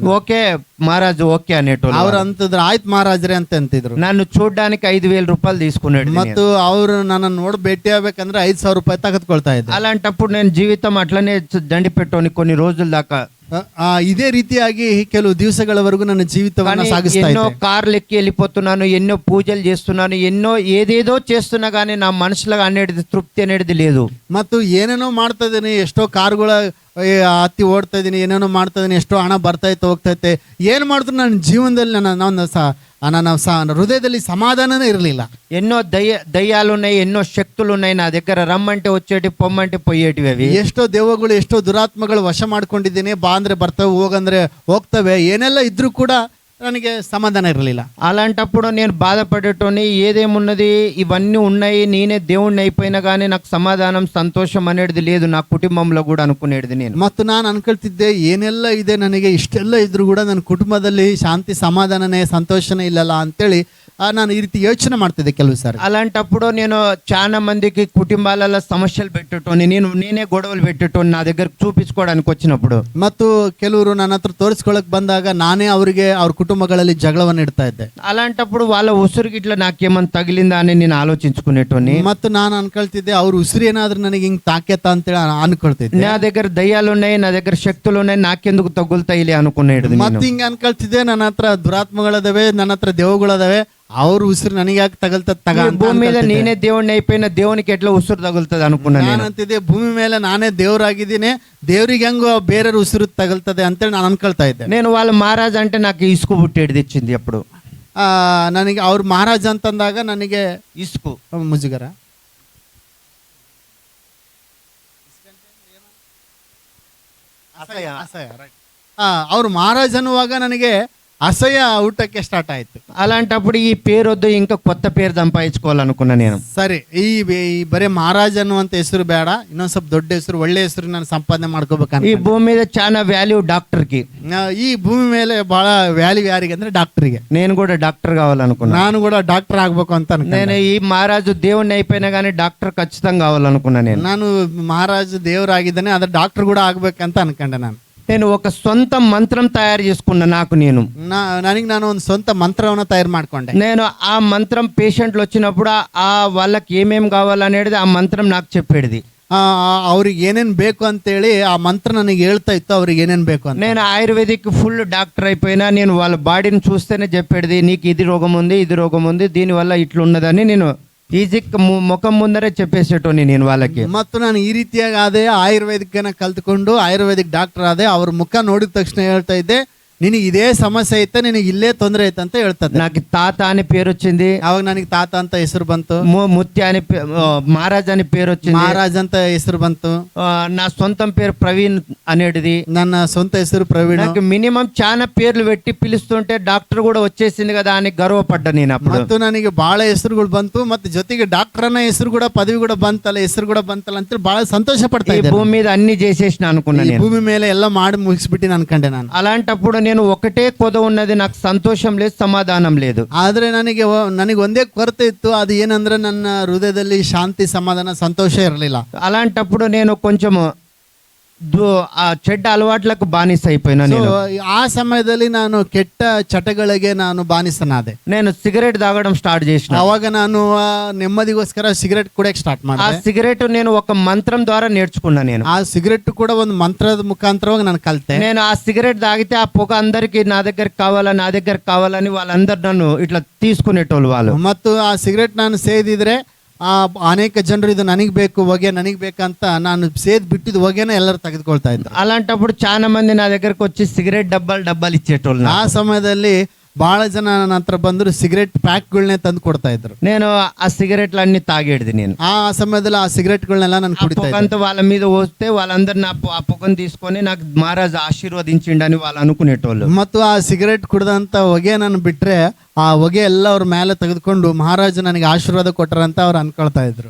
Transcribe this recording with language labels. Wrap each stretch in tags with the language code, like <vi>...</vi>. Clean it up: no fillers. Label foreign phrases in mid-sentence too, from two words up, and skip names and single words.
<te>ఓకే మహారాజు ఓకే అనేటోళ్ళు.</te> <kn>ಅವ್ರು ಅಂತಂದ್ರೆ ಆಯ್ತು ಮಹಾರಾಜ್ರೆ ಅಂತ ಅಂತಿದ್ರು.</kn> <te>నన్ను చూడడానికి 5,000 రూపాయలు తీసుకున్నాడు.</te> <kn>ಮತ್ತು ಅವ್ರು ನನ್ನ ನೋಡಿ ಭೇಟಿ ಆಗ್ಬೇಕಂದ್ರೆ 5,000 ರೂಪಾಯಿ ತೆಗೆದುಕೊಳ್ತಾ ಇದ್ದೆ.</kn> <te>అలాంటప్పుడు నేను జీవితం అట్లనే దండి పెట్టోని కొన్ని రోజుల దాకా.</te> <kn>ಇದೇ ರೀತಿಯಾಗಿ ಕೆಲವು ದಿವಸಗಳವರೆಗೂ ನನ್ನ ಜೀವಿತವನ್ನು ಸಾಗಿಸ್ತಾ</kn> <te>ఎన్నో</te> <kn>ಇದ್ದೆ.</kn> <te>కార్లు ఎక్కి వెళ్ళిపోతున్నాను, ఎన్నో పూజలు చేస్తున్నాను, ఎన్నో ఏదేదో చేస్తున్నా కానీ నా మనసులో అనేది తృప్తి అనేది లేదు.</te> <kn>ಮತ್ತು ಏನೇನೋ ಮಾಡ್ತಾ ಇದೀನಿ, ಎಷ್ಟೋ ಕಾರುಗಳ ಹತ್ತಿ ಓಡ್ತಾ ಇದೀನಿ, ಏನೇನೋ ಮಾಡ್ತಾ ಇದೀನಿ, ಎಷ್ಟೋ ಹಣ ಬರ್ತೈತೆ ಹೋಗ್ತೈತೆ, ಏನ್ ಮಾಡಿದ್ರು ನನ್ನ ಜೀವನದಲ್ಲಿ ನನ್ನ ಹೃದಯದಲ್ಲಿ ಸಮಾಧಾನನೇ ಇರಲಿಲ್ಲ.</kn> <te>ఎన్నో దయ్యాలు ఉన్నాయి, ఎన్నో శక్తులు ఉన్నాయి నా దగ్గర. రమ్మంటే వచ్చేటి, పొమ్మంటే పోయేటివి అవి.</te> <kn>ಎಷ್ಟೋ ದೆವ್ವಗಳು, ಎಷ್ಟೋ ದುರಾತ್ಮಗಳು ವಶ ಮಾಡ್ಕೊಂಡಿದ್ದೀನಿ. ಬಾ ಅಂದ್ರೆ ಬರ್ತವೆ, ಹೋಗಂದ್ರೆ ಹೋಗ್ತವೆ, ಏನೆಲ್ಲ ಇದ್ರೂ ಕೂಡ ನನಗೆ ಸಮಾಧಾನ ಇರಲಿಲ್ಲ.</kn> <te>అలాంటప్పుడు నేను బాధపడేటోని, ఏదేమున్నది ఇవన్నీ ఉన్నాయి, నేనే దేవుణ్ణి అయిపోయినా కానీ నాకు సమాధానం, సంతోషం అనేది లేదు నా కుటుంబంలో కూడా అనుకునేది నేను.</te> <kn>ಮತ್ತು ನಾನು ಅನ್ಕೊಳ್ತಿದ್ದೆ, ಏನೆಲ್ಲ ಇದೆ ನನಗೆ, ಇಷ್ಟೆಲ್ಲ ಇದ್ರೂ ಕೂಡ ನನ್ನ ಕುಟುಂಬದಲ್ಲಿ ಶಾಂತಿ, ಸಮಾಧಾನನೇ, ಸಂತೋಷನೇ ಇಲ್ಲಲ್ಲ ಅಂತೇಳಿ ನಾನು ಈ ರೀತಿ ಯೋಚನೆ ಮಾಡ್ತಿದ್ದೆ ಕೆಲವು ಸಾರಿ.</kn> <te>అలాంటప్పుడు నేను చాలా మందికి కుటుంబాలలో సమస్యలు పెట్టేటోని, నేనే గొడవలు పెట్టేటోని నా దగ్గర చూపించుకోవడానికి వచ్చినప్పుడు.</te> <kn>ಮತ್ತು ಕೆಲವರು ನನ್ನ ಹತ್ರ ತೋರಿಸ್ಕೊಳಕ್ ಬಂದಾಗ ನಾನೇ ಅವರಿಗೆ ಅವ್ರ ಕುಟುಂಬಗಳಲ್ಲಿ ಜಗಳವನ್ನು ಇಡ್ತಾ ಇದ್ದೆ.</kn> <te>అలాంటప్పుడు వాళ్ళ ఉసురు గిట్ల నాకేమన్నా తగిలిందా అని నేను ఆలోచించుకునేటోని.</te> <kn>ಮತ್ತು ನಾನು ಅನ್ಕೊಳ್ತಿದ್ದೆ, ಅವ್ರ ಉಸಿರು ಏನಾದ್ರೂ ನನಗೆ ಹಿಂಗ್ ತಾಕೆತಾ ಅಂತೇಳಿ ಅನ್ಕೊಳ್ತಿದ್ದೆ.</kn> <te>నా దగ్గర దయ్యాలు ఉన్నాయి, నా దగ్గర శక్తులు ఉన్నాయి, నాకెందుకు తగులుతాయిలే అనుకునేది.</te> <kn>ಮತ್ತೆ ಹಿಂಗ ಅನ್ಕೊಳ್ತಿದ್ದೆ, ನನ್ನ ಹತ್ರ ದುರಾತ್ಮಗಳದವೆ, ನನ್ನ ಹತ್ರ ದೇವಗಳದವೆ, ಅವ್ರ ಉಸಿರು ನನಗೆ ಯಾಕೆ ತಗಲ್ತದ ತಗ</kn> <te>ఈ</te> <kn>ಅಂತ</kn> <te>భూమి మీద</te> <kn>ಅನ್ಕೊಳ್ತಿದ್ದೆ.</kn> <te>నేనే దేవుడిని అయిపోయిన దేవునికి ఎట్లా ఉసురు తగులుతుంది అనుకున్నా నేను.</te> <kn>ನಾನಂತಿದ್ದೆ ಭೂಮಿ ಮೇಲೆ ನಾನೇ ದೇವ್ರಾಗಿದ್ದೀನಿ, ದೇವ್ರಿಗೆ ಹೆಂಗು ಬೇರೆ ಉಸಿರು ತಗಲ್ತದೆ ಅಂತೇಳಿ ನಾನು ಅನ್ಕೊಳ್ತಾ ಇದ್ದೆ.</kn> <te>నేను వాళ్ళ మహారాజ్ అంటే నాకు ఇసుకు పుట్టేది తెచ్చింది అప్పుడు.</te> <kn>ನನಗೆ ಅವ್ರ ಮಹಾರಾಜ ಅಂತಂದಾಗ ನನಗೆ</kn> <te>ఇసుకు</te> <kn>ಮುಜುಗರ. ಅವ್ರು ಮಹಾರಾಜ್ ಅನ್ನುವಾಗ ನನಗೆ ಅಸಹ್ಯ ಊಟಕ್ಕೆ ಸ್ಟಾರ್ಟ್ ಆಯ್ತು.</kn> <te>అలాంటప్పుడు ఈ పేరు వద్దు, ఇంకా కొత్త పేరు సంపాదించుకోవాలనుకున్నా నేను.</te> <kn>ಸರಿ, ಈ ಬರೀ ಮಹಾರಾಜ್ ಅನ್ನುವಂತ ಹೆಸರು ಬೇಡ, ಇನ್ನೊಂದ್ ಸ್ವಲ್ಪ ದೊಡ್ಡ ಹೆಸರು, ಒಳ್ಳೆ ಹೆಸರು ನಾನು ಸಂಪಾದನೆ ಮಾಡ್ಕೋಬೇಕಂತ.</kn> <te>ఈ భూమి మీద చాలా వాల్యూ డాక్టర్ కి.</te> <kn>ಈ ಭೂಮಿ ಮೇಲೆ ಬಹಳ ವ್ಯಾಲ್ಯೂ ಯಾರಿಗೆ ಅಂದ್ರೆ ಡಾಕ್ಟರ್ಗೆ.</kn> <te>నేను కూడా డాక్టర్ కావాలనుకున్నా.</te> <kn>ನಾನು ಕೂಡ ಡಾಕ್ಟರ್ ಆಗ್ಬೇಕು ಅಂತ</kn> <te>నేను ఈ మహారాజు దేవుణ్ణి అయిపోయినా కానీ డాక్టర్ ఖచ్చితంగా కావాలనుకున్నా నేను.</te> <kn>ನಾನು ಮಹಾರಾಜ ದೇವರಾಗಿದ್ದಾನೆ, ಅದ್ರ ಡಾಕ್ಟರ್ ಕೂಡ ಆಗ್ಬೇಕಂತ ಅನ್ಕೊಂಡೆ.</kn> <te>నేను ఒక సొంత మంత్రం తయారు చేసుకున్నా నాకు నేను.</te> <kn>ನಾನು ಒಂದು ಸ್ವಂತ ಮಂತ್ರವನ್ನ ತಯಾರು ಮಾಡ್ಕೊಂಡೆ.</kn> <te>నేను ఆ మంత్రం పేషెంట్లు వచ్చినప్పుడు ఆ వాళ్ళకి ఏమేం కావాలనేది ఆ మంత్రం నాకు చెప్పేది.</te> <kn>ಅವ್ರಿಗೆ ಏನೇನ್ ಬೇಕು ಅಂತೇಳಿ ಆ ಮಂತ್ರ ನನಗೆ ಹೇಳ್ತಾ ಇತ್ತು, ಅವ್ರಿಗೆ ಏನೇನ್ ಬೇಕು ಅಂತ.</kn> <te>నేను ఆయుర్వేదిక్ ఫుల్ డాక్టర్ అయిపోయినా నేను వాళ్ళ బాడీని చూస్తేనే చెప్పేది, నీకు ఇది రోగం ఉంది, ఇది రోగం ఉంది, దీనివల్ల ఇట్లున్నదని నేను ಈಜಿಕ್ ಮುಖಂ ಮುಂದರೇ చెప్పేసేటోని నేను వాళ్ళకి.</te> <kn>ಮತ್ತು ನಾನು ಈ ರೀತಿಯಾಗಿ ಆದೆ, ಆಯುರ್ವೇದಿಕನ ಕಲ್ತ್ಕೊಂಡು ಆಯುರ್ವೇದಿಕ್ ಡಾಕ್ಟರ್ ಆದೆ. ಅವ್ರ ಮುಖ ನೋಡಿದ ತಕ್ಷಣ ಹೇಳ್ತಾ ಇದ್ದೆ, ನಿನಗೆ ಇದೇ ಸಮಸ್ಯೆ ಐತೆ, ನಿನಗೆ ಇಲ್ಲೇ ತೊಂದರೆ ಐತೆ ಅಂತ ಹೇಳ್ತದೆ.</kn> <te>నాకు తాత అని పేరు వచ్చింది.</te> <kn>ಅವಾಗ ನನಗೆ ತಾತ ಅಂತ ಹೆಸರು ಬಂತು.</kn> <te>ముత్య అని మహారాజ్ అని పేరు వచ్చింది.</te> <kn>ಮಹಾರಾಜ್ ಅಂತ ಹೆಸರು ಬಂತು.</kn> <te>నా సొంతం పేరు ప్రవీణ్ అనేది.</te> <kn>ನನ್ನ ಸ್ವಂತ ಹೆಸರು ಪ್ರವೀಣ್.</kn> <te>నాకు మినిమం చాలా పేర్లు పెట్టి పిలుస్తుంటే డాక్టర్ కూడా వచ్చేసింది కదా అని గర్వపడ్డా నేను అప్పుడు.</te> <kn>ಮತ್ತು ನನಗೆ ಬಹಳ ಹೆಸರುಗಳು ಬಂತು, ಮತ್ತೆ ಜೊತೆಗೆ ಡಾಕ್ಟರ್ ಅನ್ನ ಹೆಸರು ಕೂಡ, ಪದವಿ ಕೂಡ ಬಂತಲ್ಲ, ಹೆಸರು ಕೂಡ ಬಂತಲ್ಲ ಅಂತ ಬಹಳ ಸಂತೋಷ ಪಡ್ತಾ</kn> <te>ఈ</te> <kn>ಇದ್ದೆ.</kn> <te>భూమి మీద అన్ని చేసేసిన అనుకున్నా</te> <kn>ಈ</kn> <te>నేను.</te> <kn>ಭೂಮಿ ಮೇಲೆ ಎಲ್ಲ ಮಾಡಿ ಮುಗಿಸ್ಬಿಟ್ಟು ಅನ್ಕೊಂಡೆ ನಾನು.</kn> <te>అలాంటప్పుడు నేను ఒకటే కొద ఉన్నది, నాకు సంతోషం లేదు, సమాధానం లేదు.</te> <kn>ಆದ್ರೆ ನನಗೆ ಒಂದೇ ಕೊರತೆ ಇತ್ತು, ಅದು ಏನಂದ್ರೆ ನನ್ನ ಹೃದಯದಲ್ಲಿ ಶಾಂತಿ, ಸಮಾಧಾನ, ಸಂತೋಷ ಇರಲಿಲ್ಲ.</kn> <te>అలాంటప్పుడు నేను కొంచెం ఆ చెడ్డ అలవాట్లకు బానిస అయిపోయినా నేను.</te> <kn>ಆ ಸಮಯದಲ್ಲಿ ನಾನು ಕೆಟ್ಟ ಚಟಗಳಿಗೆ ನಾನು ಬಾನಿಸನಾದೆ.</kn> <te>నేను సిగరెట్ తాగడం స్టార్ట్ చేసిన.</te> <kn>ಅವಾಗ ನಾನು ನೆಮ್ಮದಿಗೋಸ್ಕರ ಸಿಗರೆಟ್ ಕುಡಿಯಕ್ಕೆ ಸ್ಟಾರ್ಟ್</kn> <te>ఆ</te> <kn>ಮಾಡಿದೆ.</kn> <te>సిగరెట్ నేను ఒక మంత్రం ద్వారా నేర్చుకున్నా నేను.</te> <kn>ಆ ಸಿಗರೆಟ್ ಕೂಡ ಒಂದು ಮಂತ್ರದ ಮುಖಾಂತರವಾಗಿ ನಾನು ಕಲಿತೆ.</kn> <te>నేను ఆ సిగరెట్ తాగితే ఆ పొగ అందరికి నా దగ్గర కావాలని వాళ్ళందరూ నన్ను ఇట్లా తీసుకునేటోళ్ళు వాళ్ళు.</te> <kn>ಮತ್ತು ಆ ಸಿಗರೆಟ್ ನಾನು ಸೇದಿದ್ರೆ ಅನೇಕ ಜನರು ಇದು ನನಗೆ ಬೇಕು, ಹೊಗೆ ನನಗೆ ಬೇಕಂತ ನಾನು ಸೇದ್ ಬಿಟ್ಟಿದ್ದು ಹೊಗೆನ ಎಲ್ಲರೂ ತೆಗೆದುಕೊಳ್ತಾ ಇದ್ರು.</kn> <te>అలాంటప్పుడు చాలా మంది నా దగ్గరకు వచ్చి సిగరెట్ డబ్బాలు ఇచ్చేటోళ్ళు.</te> <kn>ಆ ಸಮಯದಲ್ಲಿ ಬಹಳ ಜನ ನನ್ನ ಹತ್ರ ಬಂದ್ರು, ಸಿಗರೆಟ್ ಪ್ಯಾಕ್ಗಳನ್ನೇ ತಂದು ಕೊಡ್ತಾ ಇದ್ರು.</kn> <te>నేను ఆ సిగరెట్లు అన్ని తాగేది నేను.</te> <kn>ಆ ಸಮಯದಲ್ಲಿ ಆ ಸಿಗರೆಟ್ಗಳನ್ನೆಲ್ಲ ನಾನು ಕುಡಿತಾ ಇದ್ದೆ.</kn> <te>పొగంతా వాళ్ళ మీద పోస్తే వాళ్ళందరూ ఆ పొగను తీసుకొని నాకు మహారాజ్ ఆశీర్వదించిండని వాళ్ళు అనుకునేటోళ్ళు.</te> <kn>ಮತ್ತು ಆ ಸಿಗರೆಟ್ ಕುಡಿದಂತ ಹೊಗೆ ನಾನು ಬಿಟ್ರೆ ಆ ಹೊಗೆ ಎಲ್ಲ ಅವ್ರ ಮೇಲೆ ತೆಗೆದುಕೊಂಡು ಮಹಾರಾಜ ನನಗೆ ಆಶೀರ್ವಾದ ಕೊಟ್ಟರಂತ ಅವ್ರು ಅನ್ಕೊಳ್ತಾ ಇದ್ರು.</kn>